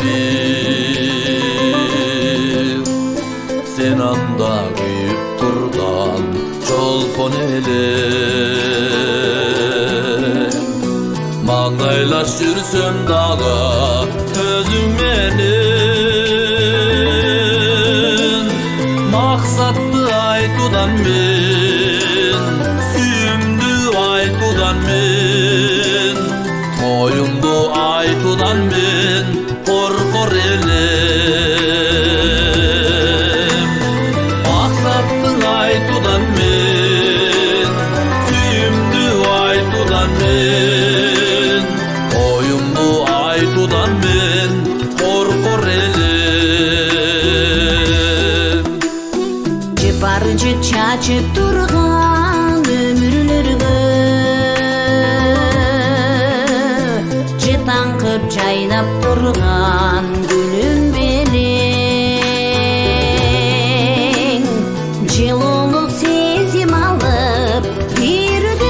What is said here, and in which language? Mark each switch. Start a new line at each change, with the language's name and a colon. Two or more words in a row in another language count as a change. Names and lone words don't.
Kyrgyz: бир сен анда күйүп турган чолпон элем маңдайлаш жүрсөм дагы өзүң менен
Kazakh: айтудан мен, сүйімді айтудан мен, тойымды айтудан мен қорқор елем. Мақсаттың айтудан мен, сүйімді айтудан мен, тойымды айтудан мен қорқор елем.
Kyrgyz: Барынча чачып турган өмүрлөргө жетаңкып жайнап турган күнүм белең жылуулук сезим алып бир